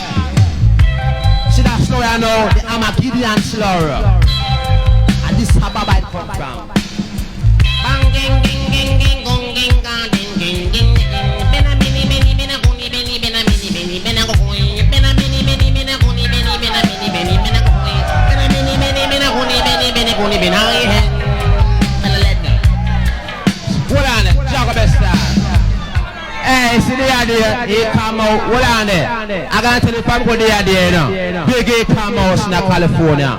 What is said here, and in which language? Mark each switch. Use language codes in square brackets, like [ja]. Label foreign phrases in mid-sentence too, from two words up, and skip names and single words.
[en] See that slow I know, the Armageddon slow. And this is how it come from. Bang ging ging ging ging gong ging gang ging ging ging. Bena mini mini bena guni beni bena mini mini bena guni bena mini mini bena guni beni bena mini mini bena guni bena mini mini bena guni beni bena guni bena hen. Bena ledna. Hold on, Jacob Besta. Hey, see the idea, he come out, hold on there. I gotta tell you from go the idea, you know. Big Eek-A-Mouse in California.